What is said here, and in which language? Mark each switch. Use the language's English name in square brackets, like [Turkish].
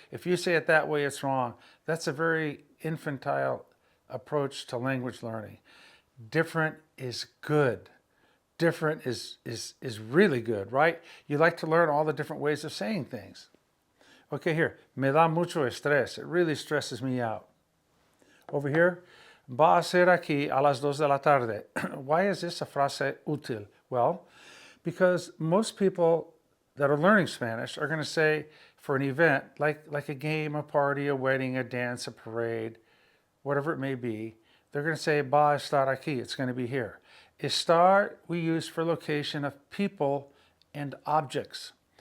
[English] If you say it that way, it's wrong. That's a very infantile approach to language learning. Different is good. Different is really good, right? You like to learn all the different ways of saying things. Okay, here. [Spanish] Me da mucho estrés. [English] It really stresses me out. Over here. [Spanish] Va a ser aquí a las 2 de la tarde. [English] Why is this a [Spanish] frase útil? [English] Well, because most people that are learning Spanish are going to say for an event, like a game, a party, a wedding, a dance, a parade, whatever it may be, they're going to say [Spanish] va a estar aquí. [English] It's going to be here. Estar we use for location of people and objects.